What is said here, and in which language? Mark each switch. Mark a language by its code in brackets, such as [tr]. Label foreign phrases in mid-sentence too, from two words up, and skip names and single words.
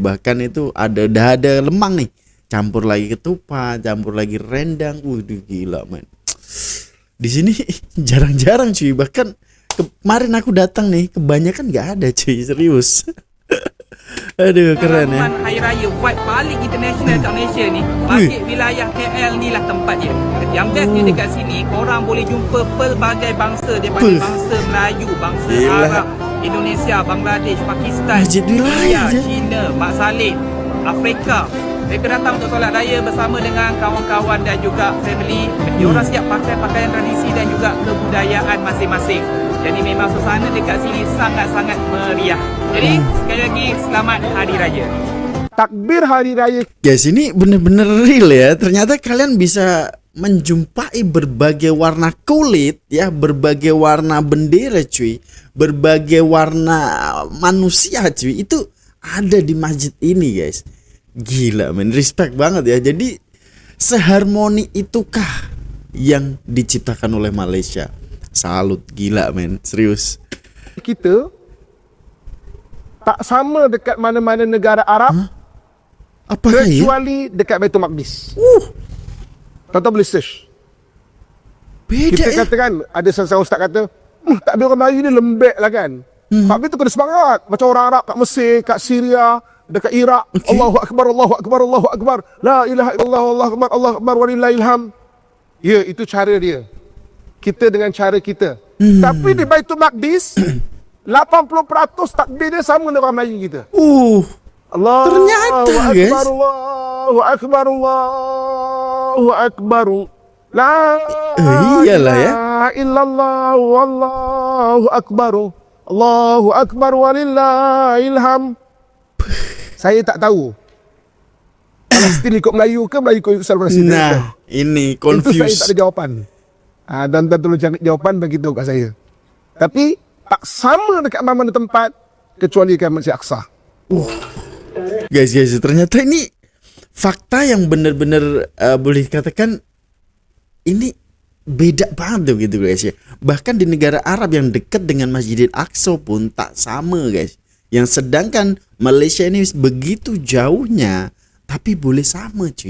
[id] Bahkan itu ada lemang nih, campur lagi ketupat, campur lagi rendang. Waduh gila men. Di sini jarang-jarang cuy. Bahkan kemarin aku datang nih, kebanyakan nggak ada cuy, serius. Aduh keren ya. [ms] Hari Raya vibe paling international kat Malaysia ni. Bagi wilayah KL ni lah tempat dia. Yang bestnya dekat sini, korang boleh jumpa pelbagai bangsa daripada bangsa Melayu, bangsa Arab, Indonesia, Bangladesh, Pakistan, India, China, Mak Saleh, Afrika. Mereka datang untuk solat raya bersama dengan kawan-kawan dan juga family. Diorang siap pakai pakaian tradisi dan juga kebudayaan masing-masing. Jadi memang suasana dekat sini sangat-sangat meriah. Jadi sekali lagi selamat Hari Raya. Takbir Hari Raya. [id] Guys, ini bener-bener real ya. Ternyata kalian bisa menjumpai berbagai warna kulit ya, berbagai warna bendera cuy, berbagai warna manusia cuy. Itu ada di masjid ini guys. Gila men, respect banget ya. Jadi seharmoni itukah yang diciptakan oleh Malaysia? Salut, gila men, serius. [ms] Kita tak sama dekat mana-mana negara Arab. Apakah ya? Kecuali dekat Baitul Maqdis. Tuan-tuan boleh search. Beda Kita katakan, ada seorang ustaz kata, takbir orang Melayu ni lembek lah kan. Takbir tu kena semangat. Macam orang Arab kat Mesir, kat Syria, dekat Iraq. [ar] الله أكبر، الله أكبر، الله أكبر. لا إله إلا الله، الله أكبر، الله أكبر، ولله الحمد. [ms] Ya, itu cara dia. Kita dengan cara kita. Tapi di Baitul Maqdis, 80% takbir dia sama dengan orang Melayu kita. [ar] Allahu [id] Ternyata, [ar] Akbar, [id] guys. [ar] الله أكبر، الله أكبر. La [id] iyalah ya. [ar] إله إلا الله، والله أكبر. الله أكبر ولله الحمد. [ms] Saya tak tahu Palestin ikut Melayu ke Melayu ikut Palestin. [id] Nah, ini [ms] Itu saya confused. tak ada jawapan. Dan tolong cari jawapan bagi tahu kat saya. Tapi tak sama dekat mana-mana tempat kecuali kat Masjid Aqsa. [id] Guys, ternyata ini fakta yang benar-benar boleh dikatakan ini beda banget tuh gitu guys ya. Bahkan di negara Arab yang dekat dengan Masjidil Aqsa pun tak sama guys. Yang sedangkan Malaysia ini begitu jauhnya tapi boleh sama cuy.